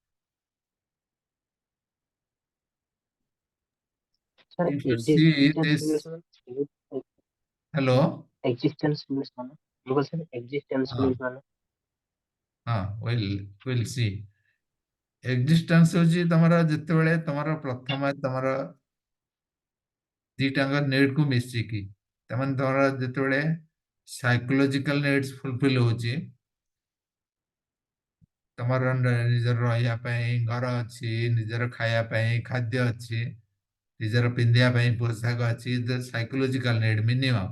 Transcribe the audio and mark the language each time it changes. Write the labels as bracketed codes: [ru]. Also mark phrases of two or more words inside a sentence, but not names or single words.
[en] Sir, If you see existence means this, [bn] মানে [en] hello, existence means [bn] মানে কি বলছেন [en] existence [hi] हाँ [en] means মানে [or] हाँ, [en] we'll see. Existence [or] ହେଉଛି ତମର ଯେତେବେଳେ ତମର ପ୍ରଥମେ ତମର ଦିଟାଙ୍କ need କୁ ମିଶିକି, ତାମାନେ ତମର ଯେତେବେଳେ [en] psychological needs fulfil [or] ହଉଛି, ତମର ନିଜର ରହିବା ପାଇଁ ଘର ଅଛି, ନିଜର ଖାଇବା ପାଇଁ ଖାଦ୍ୟ ଅଛି, ନିଜର ପିନ୍ଧିବା ପାଇଁ ପୋଷାକ ଅଛି, [en] psychological need minimum.